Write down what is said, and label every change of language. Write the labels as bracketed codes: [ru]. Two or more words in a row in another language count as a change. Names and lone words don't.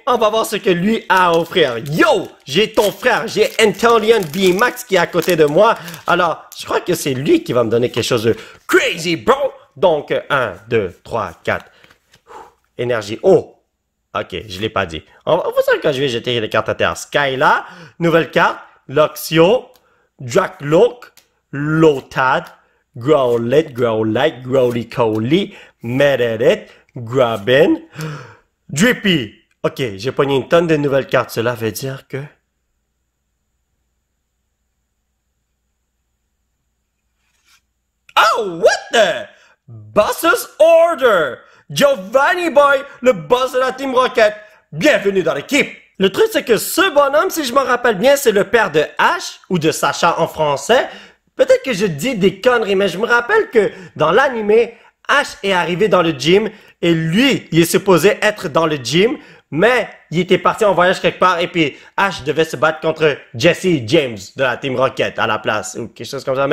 [fr] On va voir ce que lui a à offrir. Yo, j'ai ton frère, j'ai Inteleon VMAX qui est à côté de moi. Alors, je crois que c'est lui qui va me donner quelque chose de [en] crazy, bro. [fr] Donc, 1, 2, 3, 4. Énergie. Oh. Ok, je l'ai pas dit. Vous savez quand je vais jeter les cartes à terre. Skyla, nouvelle carte. Luxio, Dracloak, Lotad, Growlithe, Growly-Coly, Meredith, Grubbin, Drippy. Ok, j'ai pogné une tonne de nouvelles cartes. Cela veut dire que... [en] Oh, what the? Boss's Order! [fr] Giovanni Boy, le boss de la Team Rocket. Bienvenue dans l'équipe. Le truc, c'est que ce bonhomme, si je me rappelle bien, c'est le père de Ash, ou de Sacha en français. Peut-être que je dis des conneries, mais je me rappelle que dans l'animé, Ash est arrivé dans le gym, et lui, il est supposé être dans le gym, mais il était parti en voyage quelque part, et puis Ash devait se battre contre Jesse James de la Team Rocket à la place, ou quelque chose comme ça.